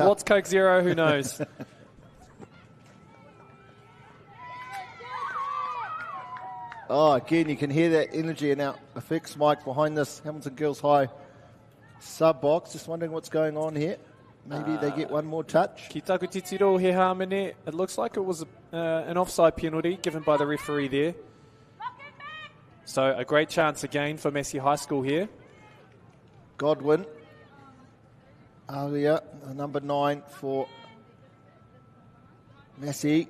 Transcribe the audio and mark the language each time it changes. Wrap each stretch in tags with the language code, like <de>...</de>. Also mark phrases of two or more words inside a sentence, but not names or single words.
<en>What's Coke Zero? Who knows? Oh, again, you can hear that energy in our effects mic behind this Hamilton Girls High sub-box. Just wondering what's going on here. Maybe they get one more touch.</en> <mi>Ki taku titiro he hāmene.</mi> <en>It looks like it was an offside penalty given by the referee there. So a great chance again for Massey High School here. Godwin. Alia, number 9 for Massey.</en>